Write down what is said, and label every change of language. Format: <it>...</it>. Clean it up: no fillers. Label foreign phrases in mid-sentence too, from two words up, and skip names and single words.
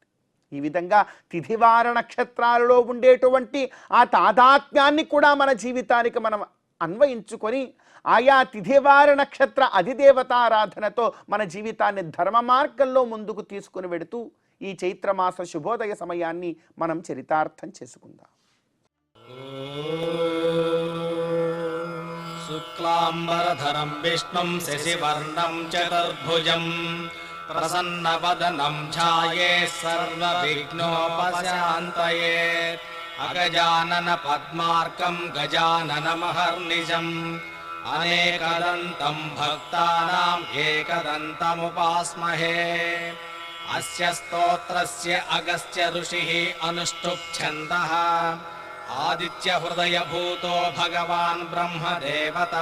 <te>ఈ విధంగా తిథివార నక్షత్రాలలో ఉండేటువంటి ఆ తాదాత్మ్యాన్ని కూడా మన జీవితానికి మనం అన్వయించుకొని ఆయా తిథివార నక్షత్ర అధిదేవతారాధనతో మన జీవితాన్ని ధర్మ మార్గంలో ముందుకు తీసుకుని వెడుతూ ఈ చైత్రమాస శుభోదయ సమయాన్ని మనం చరితార్థం చేసుకుందాం.</te> <sa>శుక్లాంబరధరం విష్ణుం శశివర్ణం చతుర్భుజం ప్రసన్నవదనం ఛాయే సర్వవిఘ్నోపశాంతయే अगजानन पद्मार्कम् गजाननमहर्निशम् अनेकदन्तम् भक्तानाम् एकदन्तमुपास्महे। अस्य स्तोत्रस्य अगस्त्य ऋषिः अनुष्टुप् छन्दः। आदित्यहृदयभूतो भगवान् ब्रह्मदेवता।</sa>